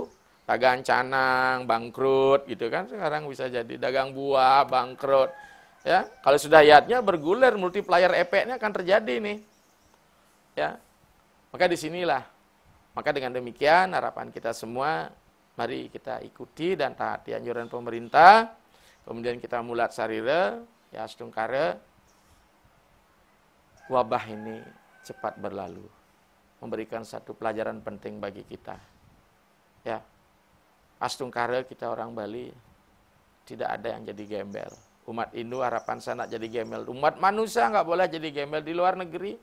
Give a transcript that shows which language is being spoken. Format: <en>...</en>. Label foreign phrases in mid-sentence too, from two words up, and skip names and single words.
<id>Dagang canang, bangkrut gitu kan, sekarang bisa jadi dagang buah, bangkrut. Ya, kalau sudah yatnya bergulir, multiplier efeknya akan terjadi nih. Ya, maka disinilah. Maka dengan demikian harapan kita semua, mari kita ikuti dan taati anjuran pemerintah. Kemudian kita</id> <ban>mulat sarira,</ban> <id>ya astungkara, wabah ini cepat berlalu, memberikan satu pelajaran penting bagi kita. Ya, astungkara kita orang Bali, tidak ada yang jadi gembel. Umat Hindu harapan saya nak jadi gembel. Umat manusia nggak boleh jadi gembel di luar negeri.</id>